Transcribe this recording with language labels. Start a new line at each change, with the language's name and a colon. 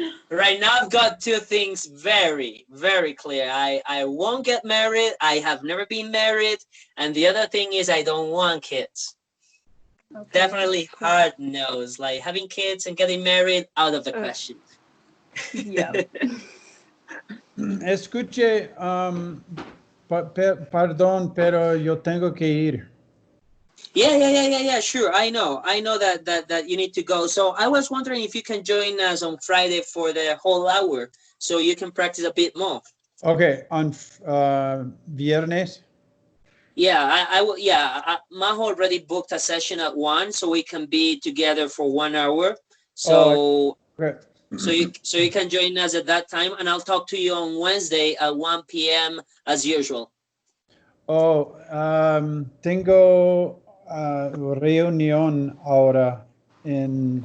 English: Right now I've got two things very, very clear. I won't get married. I have never been married. And the other thing is I don't want kids. Okay, Definitely cool. hard nose. Like having kids and getting married, out of the question. Yeah.
Spanish: Escuche, perdón, pero yo tengo que ir.
English: Yeah, sure. I know that you need to go. So I was wondering if you can join us on Friday for the whole hour so you can practice a bit more. Okay, on viernes. Yeah, I will. Yeah, Maho already booked a session at 1, so we can be together for 1 hour. So Okay. so you can join us at that time, and I'll talk to you on Wednesday at 1 p.m. as usual.
Spanish: Oh, tengo reunión ahora en